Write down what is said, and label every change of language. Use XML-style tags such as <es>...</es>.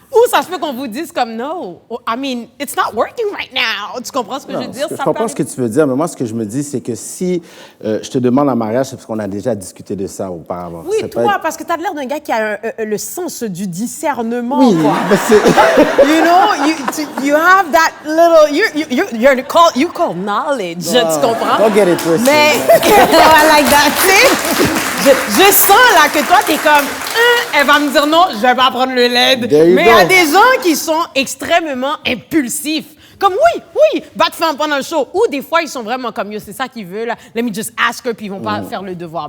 <fr>Ou ça se peut qu'on vous dise comme,</fr> <en>no, I mean, it's not working right now.</en> <fr>Tu comprends ce que je veux dire? Je comprends ce que tu veux dire, mais moi, ce que je me dis, c'est que si je te demande en mariage, c'est parce qu'on a déjà discuté de ça auparavant. Oui, toi, parce que tu as l'air d'un gars qui a le sens du discernement, oui, quoi. Mais c'est...</fr> <en>You know, you have that little, you call knowledge, tu comprends? Don't get it twisted.</en> <fr>Mais,</fr> <en>I like that,</en> <fr>tu sais. Je sens là que toi, t'es comme, elle va me dire non, je vais pas prendre le LED.</fr> <en>There you</en> <fr>Mais il y a</fr> <en>go.</en> <fr>des gens qui sont extrêmement impulsifs. Comme oui, battre femme pendant le show. Ou des fois, ils sont vraiment comme, yo, c'est ça qu'ils veulent, là.</fr> <en>Let me just ask her,</en> <fr>puis ils vont pas faire le devoir.</fr>